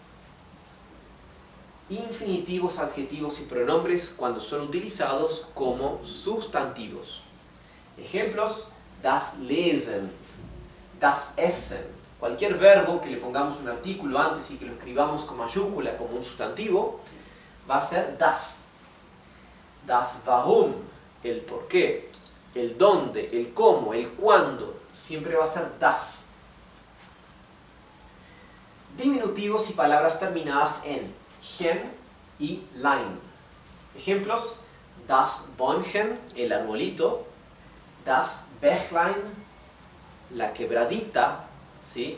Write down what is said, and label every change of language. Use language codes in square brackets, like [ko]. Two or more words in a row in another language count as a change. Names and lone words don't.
[es] Infinitivos, adjetivos y pronombres cuando son utilizados como sustantivos. Ejemplos: [de] das Lesen, das Essen. [es] Cualquier verbo que le pongamos un artículo antes y que lo escribamos con mayúscula como un sustantivo, va a ser das. [de] Das Warum, [es] el por qué, el dónde, el cómo, el cuándo, siempre va a ser das. Diminutivos y palabras terminadas en gen y lein. Ejemplos: [de] das Bäumchen, [es] el arbolito, [de] das Bächlein, [es] la quebradita, ¿sí?